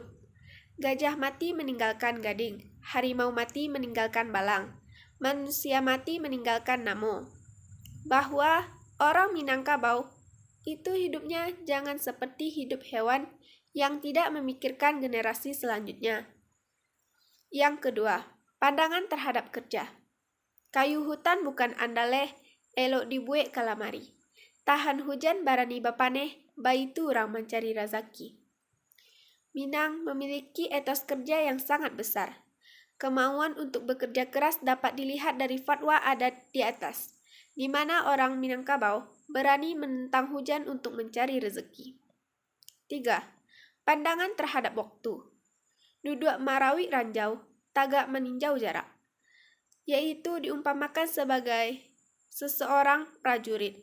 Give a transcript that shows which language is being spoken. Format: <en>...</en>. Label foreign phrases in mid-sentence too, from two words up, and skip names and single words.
<min>Gajah mati meninggalkan gading, harimau mati meninggalkan balang, manusia mati meninggalkan namo.</min> <id>Bahwa orang Minangkabau itu hidupnya jangan seperti hidup hewan yang tidak memikirkan generasi selanjutnya. Yang kedua, pandangan terhadap kerja.</id> <min>Kayu hutan bukan andaleh, elok dibuek kalamari. Tahan hujan barani bapaneh, baitu orang mencari rezeki.</min> <id>Minang memiliki etos kerja yang sangat besar. Kemauan untuk bekerja keras dapat dilihat dari fatwa adat di atas, di mana orang Minangkabau berani menentang hujan untuk mencari rezeki. 3. Pandangan terhadap waktu.</id> <min>Duduk marawi ranjau, tagak meninjau jarak,</min> <id>yaitu diumpamakan sebagai seseorang prajurit.</id>